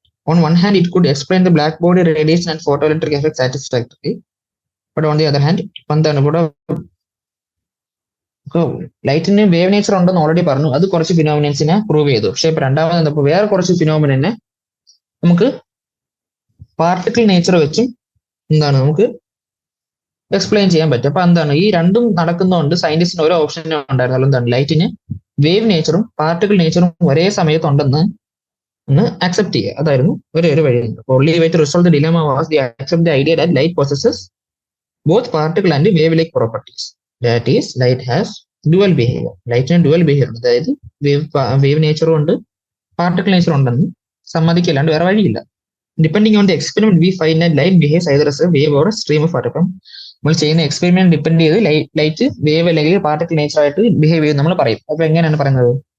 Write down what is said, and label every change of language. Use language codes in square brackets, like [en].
[en] On one hand, it could explain the black body radiation and photoelectric effect satisfactorily, but on the other hand, [ml] എന്താണ് ഇവിടെ ലൈറ്റിന് wave nature ഉണ്ടെന്ന് already പറഞ്ഞു, അത് കുറച്ച് ഫിനോമിനൻസിനെ prove ചെയ്തു. പക്ഷെ ഇപ്പൊ രണ്ടാമത് വന്നപ്പോൾ വേറെ കുറച്ച് ഫിനോമിനെ നമുക്ക് പാർട്ടിക്കിൾ നേച്ചർ വെച്ചും എന്താണ് നമുക്ക് എക്സ്പ്ലെയിൻ ചെയ്യാൻ പറ്റും. അപ്പൊ എന്താണ് ഈ രണ്ടും നടക്കുന്നതുകൊണ്ട് സയന്റിസ്റ്റിന് ഒരു ഓപ്ഷൻ ഉണ്ടായിരുന്നല്ലോ, എന്താണ് ലൈറ്റിന് വേവ് നേച്ചറും പാർട്ടിക്കിൾ നേച്ചറും ഒരേ സമയത്ത് ഉണ്ടെന്ന് അക്സെപ്റ്റ് ചെയ്യുക. അതായിരുന്നു ഒരു വഴി. [en] only way to resolve the dilemma was to accept the idea that light possesses both particle and wave-like properties. That is, light has dual behavior. [ml] ലൈറ്റിന് dual behaviour, അതായത് വേവ് നേച്ചറും ഉണ്ട് particle നേച്ചറും ഉണ്ടെന്ന് സമ്മതിക്കല്ലാണ്ട് വേറെ വഴിയില്ല. [en] Depending on the experiment we find that light behaves either as a wave or a stream of particle. [ml] നമ്മൾ ചെയ്യുന്ന experiment depend ചെയ്ത് light wave അല്ലെങ്കിൽ particle nature ആയിട്ട് ബിഹേവ് ചെയ്യും നമ്മൾ പറയും. അപ്പൊ എങ്ങനെയാണ് പറയുന്നത്?